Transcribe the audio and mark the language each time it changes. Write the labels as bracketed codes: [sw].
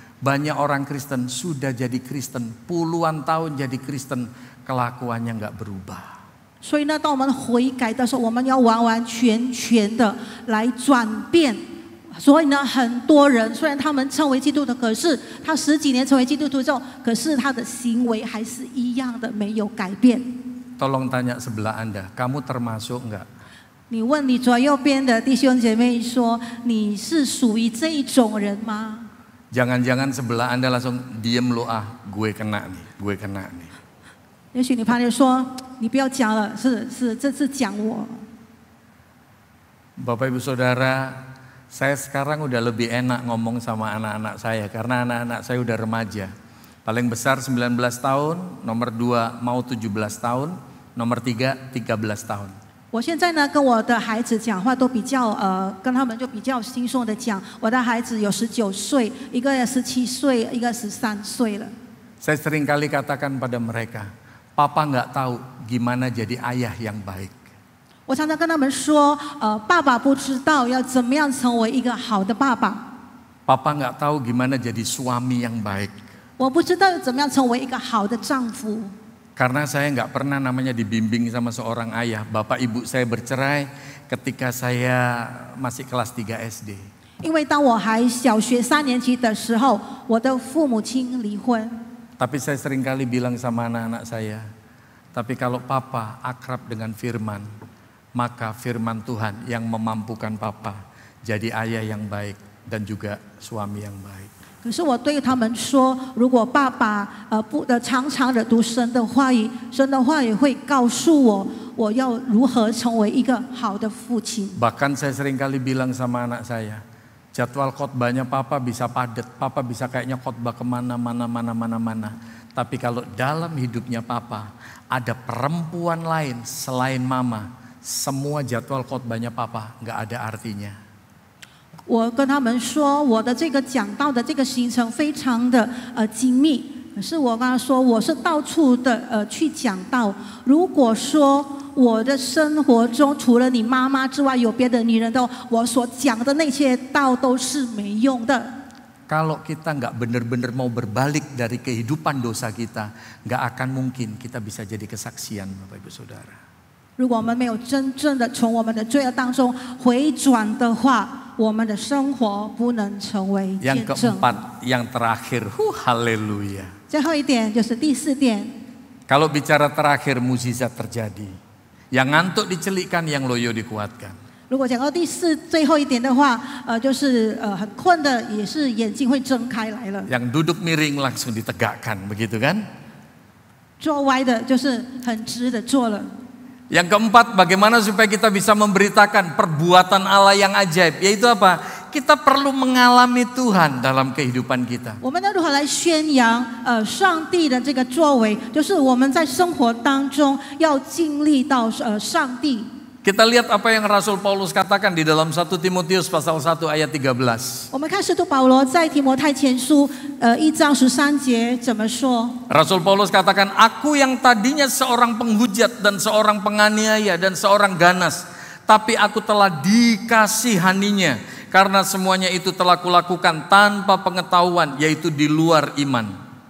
[id] Banyak orang Kristen sudah jadi Kristen, puluhan tahun jadi Kristen, kelakuannya gak berubah. [zh] 所以呢，当我们悔改的时候，我们要完完全全的来转变。所以呢，很多人虽然他们称为基督徒，可是他10几年成为基督徒之后，可是他的行为还是一样的，没有改变。 [id] Tolong tanya sebelah Anda, kamu termasuk enggak? [zh] 你问你左右边的弟兄姐妹说，你是属于这一种人吗？ [id] Jangan-jangan sebelah Anda langsung diem lo, gue kena nih, gue kena nih. [zh] 也许你旁边说，你不要讲了，这次讲我。 [id] Bapak Ibu Saudara, saya sekarang udah lebih enak ngomong sama anak-anak saya karena anak-anak saya udah remaja. Paling besar 19 tahun, nomor 2 mau 17 tahun, nomor 3 13 tahun. [zh] 我现在呢跟我的孩子讲话都比较跟他们就比较轻松的讲。我的孩子有19岁，一个17岁，一个13岁了。 [id] Saya sering kali katakan pada mereka, Papa nggak tahu gimana jadi ayah yang baik. [zh] 我常常跟他们说，爸爸不知道要怎么样成为一个好的爸爸。 [id] Papa nggak tahu gimana jadi suami yang baik. [zh] 我不知道要怎么样成为一个好的丈夫。 [id] Karena saya nggak pernah namanya dibimbing sama seorang ayah. Bapak ibu saya bercerai ketika saya masih kelas 3 SD. [zh] 因为当我还小学3年级的时候，我的父母亲离婚。 [id] Tapi saya sering kali bilang sama anak-anak saya, tapi kalau Papa akrab dengan firman, maka firman Tuhan yang memampukan Papa jadi ayah yang baik dan juga suami yang baik. [zh] 可是我对他们说，如果爸爸常常的读神的话语，神的话语会告诉我，我要如何成为一个好的父亲。 [id] Bahkan saya sering kali bilang sama anak saya, jadwal khotbahnya Papa bisa padat, Papa bisa kayaknya khotbah kemana-mana. Tapi kalau dalam hidupnya Papa ada perempuan lain selain Mama, semua jadwal khotbahnya Papa nggak ada artinya. [zh] 我跟他们说，我的这个讲道的这个行程非常的精密，可是我跟他说，我是到处的去讲道。如果说我的生活中除了你妈妈之外有别的女人的，我所讲的那些道都是没用的。 [id] Kalau kita nggak benar-benar mau berbalik dari kehidupan dosa kita, nggak akan mungkin kita bisa jadi kesaksian, Bapak Ibu Saudara. [zh] 如果我们没有真正的从我们的罪恶当中回转的话，我们的生活不能成为见 [id] Yang [zh] 证。 [id] keempat, yang terakhir, haleluya. [zh] 最后一点就是第4点， [id] Kalau bicara terakhir, mukjizat terjadi. Yang ngantuk dicelikkan, yang loyo dikuatkan. [zh] 如果讲到最后一点的话，就是很困的，也是眼睛会睁开来了。 [id] Yang duduk miring langsung ditegakkan, begitu kan? [zh] 坐歪的，就是很直的坐了。 [id] Yang keempat, bagaimana supaya kita bisa memberitakan perbuatan Allah yang ajaib, yaitu apa? Kita perlu mengalami Tuhan dalam kehidupan kita. [zh] 我们要如何来宣扬上帝的这个作为？就是我们在生活当中要经历到上帝。 [id] Kita lihat apa yang Rasul Paulus katakan di dalam 1 Timotius pasal 1 ayat 13. [zh] 我们看使徒保罗在提摩太前书1章13节怎么说？ [id] Rasul Paulus katakan, aku yang tadinya seorang penghujat dan seorang penganiaya dan seorang ganas, tapi aku telah dikasihaninya karena semuanya itu telah kulakukan tanpa pengetahuan, yaitu di luar iman.